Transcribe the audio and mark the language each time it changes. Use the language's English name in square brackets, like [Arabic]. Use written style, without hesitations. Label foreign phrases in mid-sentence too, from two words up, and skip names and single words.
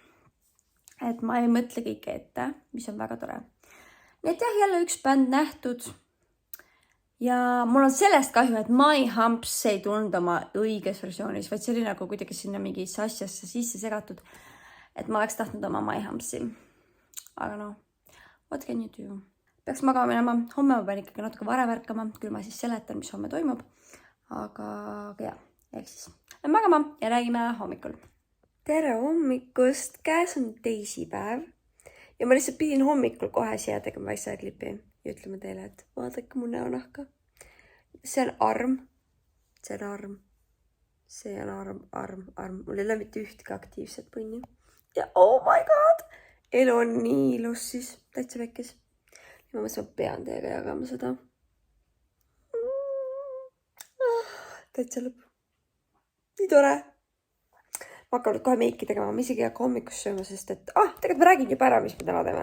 [Estonian] Et ma ei mõtle kõike ette, mis on väga tore. Nii et jah, jälle üks bänd nähtud. Ja mul on sellest kahju, et My Humps ei tulnud oma õiges versioonis, vaid see oli nagu kuidagi sinna mingisse asjasse sisse segatud, et ma oleks tahtnud oma My Humpsi. Aga no, [English] what can you do? [Estonian] Peaks magama minema, homme ma pean ikkagi natuke varem ärkama, küll ma siis seletan, mis homme toimub. Aga jah, ehk siis magama ja räägime hommikul. Tere hommikust, käes on teisipäev ja ma lihtsalt pidin hommikul kohe siia tegema väikse klipi. Ja ütleme teile, et vaadake mu näonahka. See on arm. See on arm. See on arm. Mul ei ole mitte ühtki aktiivset põnni. [English] Ja oh my god! [Estonian] Elu on nii ilus siis. Täitsa vekkis. Ja ma mõtlesin, ma pean teiega jagama seda. Täitsa lõpp. Nii tore. Ma hakkan nüüd kohe meiki tegema. Ma isegi ei hakka hommikus sööma, sest et tegelikult ma räägin juba ära, mis me täna teeme.